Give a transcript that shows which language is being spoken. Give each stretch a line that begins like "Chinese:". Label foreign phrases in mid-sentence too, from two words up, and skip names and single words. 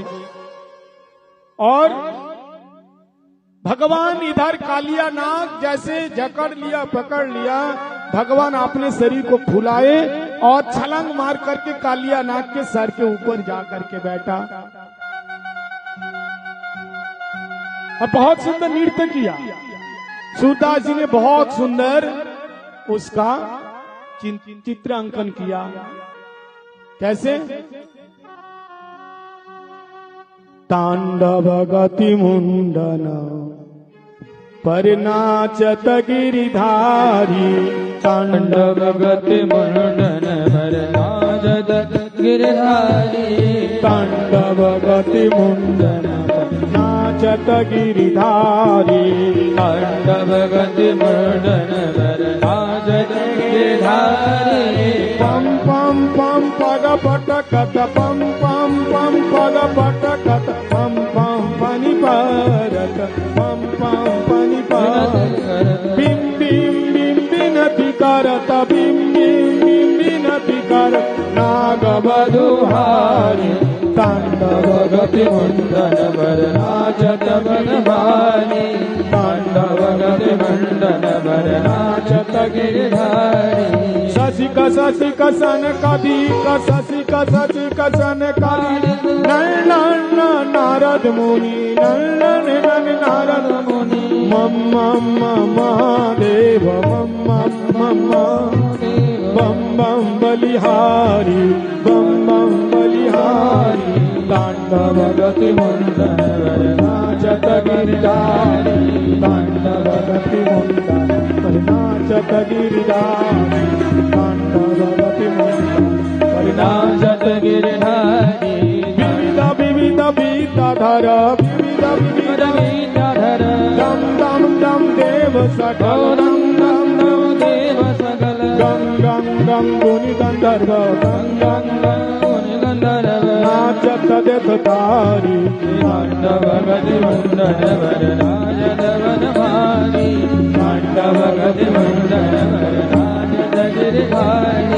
Hindi: और भगवान इधर कालिया नाग जैसे जकड़ लिया पकड़ लिया, भगवान अपने शरीर को फुलाए और छलांग मार करके कालिया नाग के सर के ऊपर जा करके बैठा और बहुत सुंदर नृत्य किया। सूरदास जी ने बहुत सुंदर उसका चित्र अंकन किया।
Braj: कैसे? तांडव गति मुंडन परिनाचत गिरिधारी, तांडव गति मुंडन परिनाचत गिरिधारी, तांडव गति मुंडन नाचत गिरिधारी, तांडव गति मुंडन परिनाचत गिरिधारी। पम पम पम पग पटकत पम पम पम पग पटकत पम पम पनि परत पम पम पनि परत बिम बिम बिम बिनति करत बिम बिम बिम बिनति करत नाग बधुहारी, तांडव गति मुंडन परिनाचत बनभारी, तांडव गति मुंडन परिनाचत गिरिधारी। शशिक शशिक सन कधिक शशिक शशिक सन कधिक नंदन नारद मुनि नंदन नारद मुनि मम मम देव मम मम बम बम बलिहारी बम बम बलिहारी, तांडव गति मुंडन परिनाचत गिरिधारी, तांडव गति मुंडन परिनाचत गिरिधारी, तांडव गति मुंडन परिनाचत गिरिधारी। विविध विविध बीताधर विविध विविध बीताधर दम दम दम देव सकल दम दम दम देव सकल गम गम गम गुनि गंधर्व गम गम गम गुनि गंधर्व नाचत देवतारी, तांडव गति मुंडन परिनाचत बनभारी, तांडव गति मुंडन परिनाचत गिरिधारी।